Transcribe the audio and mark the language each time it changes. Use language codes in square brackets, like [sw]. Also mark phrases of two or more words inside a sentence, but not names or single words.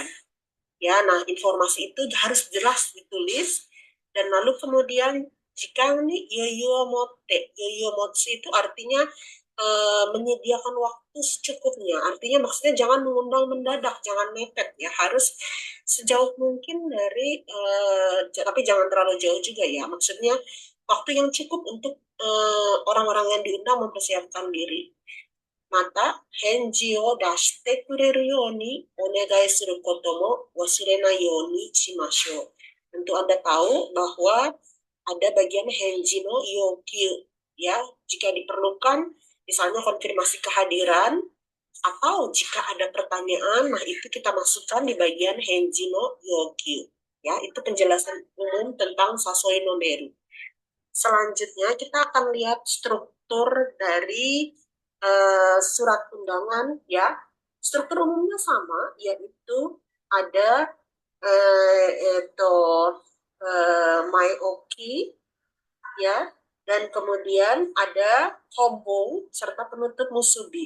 [id] Ya, nah informasi itu harus jelas ditulis, dan lalu kemudian jika ini yoyomotsu itu artinya menyediakan waktu secukupnya. Artinya maksudnya jangan mengundang mendadak, jangan mepet ya, harus sejauh mungkin dari tapi jangan terlalu jauh juga ya. Maksudnya waktu yang cukup untuk orang-orang yang diundang mempersiapkan diri. [ja] また返事を出してくれるようにお願いすることも忘れないようにしましょう. [id] Tentu Anda tahu bahwa ada bagian [ja] 返事の要求 [id] ya, jika diperlukan misalnya konfirmasi kehadiran atau jika ada pertanyaan, nah itu kita masukkan di bagian [ja] 返事の要求 [id] ya. Itu penjelasan umum tentang [ja] 誘いのメール. [id] Selanjutnya kita akan lihat struktur dari surat undangan ya. Struktur umumnya sama, yaitu ada Maeoki ya, dan kemudian ada Hombong serta penutup musubi.